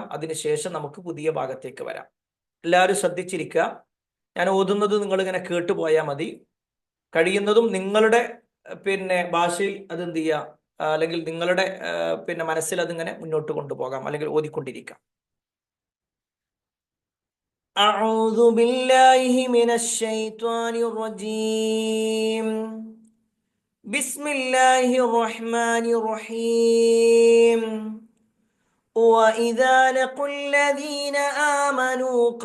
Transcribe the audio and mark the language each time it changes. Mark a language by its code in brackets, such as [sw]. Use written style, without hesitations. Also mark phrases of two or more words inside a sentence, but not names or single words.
[ml] അതിനുശേഷം നമുക്ക് പുതിയ ഭാഗത്തേക്ക് വരാം. എല്ലാവരും ശ്രദ്ധിച്ചിരിക്കുക. ഞാൻ ഓതുന്നത് നിങ്ങളിങ്ങനെ കേട്ടുപോയാൽ മതി. കഴിയുന്നതും നിങ്ങളുടെ ഭാഷയിൽ അത് എന്ത് ചെയ്യുക, അല്ലെങ്കിൽ നിങ്ങളുടെ മനസ്സിൽ അതിങ്ങനെ മുന്നോട്ട് കൊണ്ടുപോകാം, അല്ലെങ്കിൽ ഓതിക്കൊണ്ടിരിക്കാം. [ar] أعوذ بالله من الشيطان الرجيم. بسم الله الرحمن الرحيم. وإذا لقوا الذين آمنوا